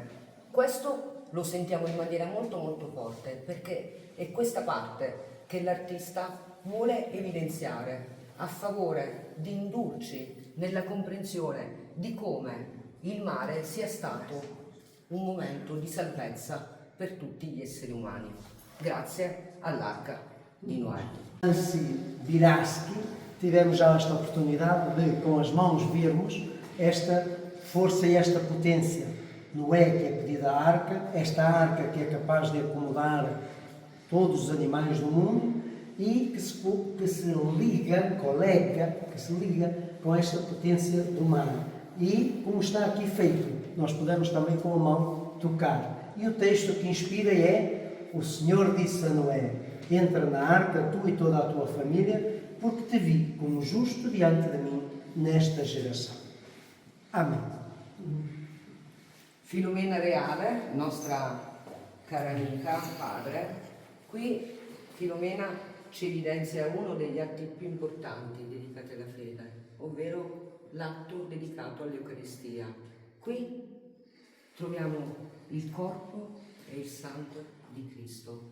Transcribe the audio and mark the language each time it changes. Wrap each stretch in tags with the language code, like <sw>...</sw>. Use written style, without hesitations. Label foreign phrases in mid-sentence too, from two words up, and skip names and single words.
<it>Questo lo sentiamo in maniera molto forte, perché è questa parte che l'artista vuole evidenziare a favore di indurci nella comprensione di come il mare sia stato un momento di salvezza per tutti gli esseri umani, grazie all'arca di Noè.</it> <pt>Nancy Viraschi, tivemos já esta oportunidade de, com as mãos, vermos esta força e esta potência. Noé, que é pedida a arca, esta arca que é capaz de acomodar todos os animais do mundo e que se liga com esta potência do mar. E, como está aqui feito, nós podemos também com a mão tocar. E o texto que inspira é: o Senhor disse a Noé, entra na arca, tu e toda a tua família, porque te vi como justo diante de mim nesta geração. Amém.</pt> <it>Filomena Reale, nostra cara amica, padre, qui Filomena ci evidenzia uno degli atti più importanti dedicati alla fede, ovvero l'atto dedicato all'Eucaristia. Qui troviamo il corpo e il sangue di Cristo.</it>